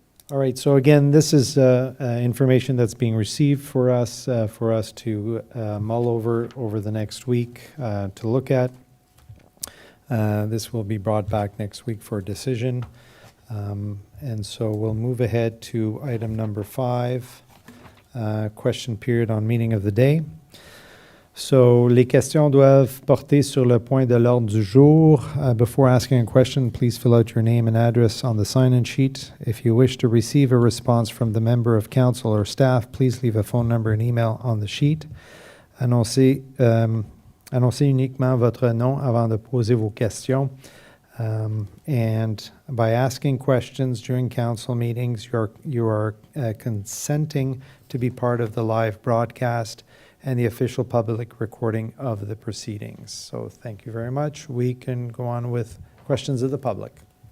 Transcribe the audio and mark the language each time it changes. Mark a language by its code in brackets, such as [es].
[en] All right, so again, this is information that's being received for us to mull over the next week to look at. This will be brought back next week for a decision. And so we'll move ahead to item number 5, question period on meeting of the day. [fr] So, les questions doivent porter sur le point de l'ordre du jour. [en] Before asking a question, please fill out your name and address on the sign-in sheet. If you wish to receive a response from the member of council or staff, please leave a phone number and email on the sheet. [fr] Annoncez uniquement votre nom avant de poser vos questions. [en] And by asking questions during council meetings, you are consenting to be part of the live broadcast and the official public recording of the proceedings. So thank you very much. We can go on with questions of the public.